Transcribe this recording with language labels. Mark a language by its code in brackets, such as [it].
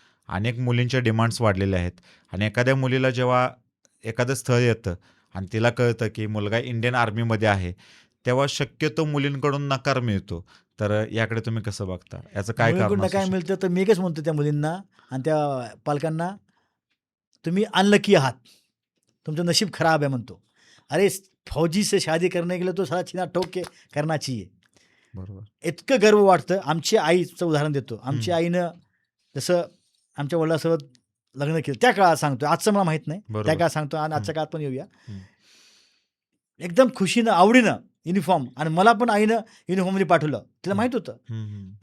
[mr] अनेक मुलींच्या डिमांड्स वाढलेल्या आहेत आणि एखाद्या मुलीला जेव्हा एखादं स्थळ येतं आणि तिला कळतं की मुलगा इंडियन आर्मीमध्ये आहे, तेव्हा शक्यतो मुलींकडून नकार मिळतो. तर याकडे तुम्ही कसं बघता? याचं काय कारण मुलींकडनं असू काय शकतं? मिळतं तर मी एकच म्हणतो त्या मुलींना आणि त्या पालकांना, तुम्ही अनलकी आहात, तुमचं नशीब खराब है म्हणतो. [hi] अरे फौजी से शादी करने के लिए तो साला छीना ठोक के करना चाहिए. [mr] बरोबर. इतकं गर्व वाटतं. आमची आईचं उदाहरण देतो. आमची हं. आईनं जसं आमच्या वडिलांसोबत लग्न केलं त्या काळात सांगतो, आजचं मला माहीत नाही. त्या बरोबर. काळात सांगतो आणि आजच्या काळात पण येऊया. हं. एकदम खुशीनं, आवडीनं युनिफॉर्म आणि मला पण आईनं युनिफॉर्ममध्ये पाठवलं. तिला माहीत होतं. हं, हं.